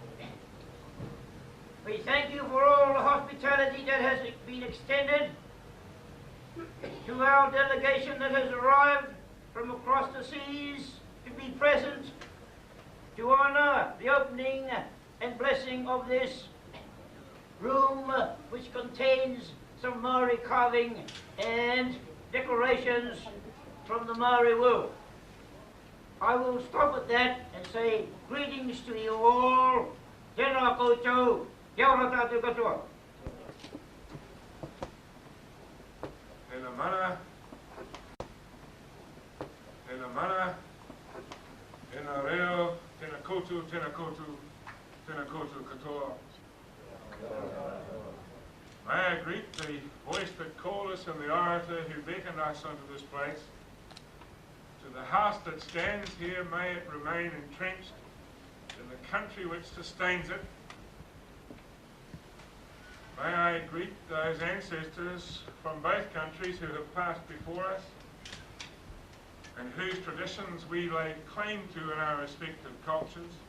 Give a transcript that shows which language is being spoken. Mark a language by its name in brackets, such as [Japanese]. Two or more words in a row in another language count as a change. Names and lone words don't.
[English] We thank you for all the hospitality that has been extended to our delegation that has arrived from across the seas to be present to honour the opening and blessing of this room, which contains some Maori carving and decorations from the Maori world. I will stop at that and say greetings to you all. [Māori] Tēnā koutou, kia ora tātou katoa. Tēnā mana, tēnā mana, tēnā reo, tēnā koutou, tēnā koutou, tēnā koutou katoa. [English] May I greet the voice that called us and the orator who beckoned us unto this place. To the house that stands here, may it remain entrenched in the country which sustains it. May I greet those ancestors from both countries who have passed before us and whose traditions we lay claim to in our respective cultures.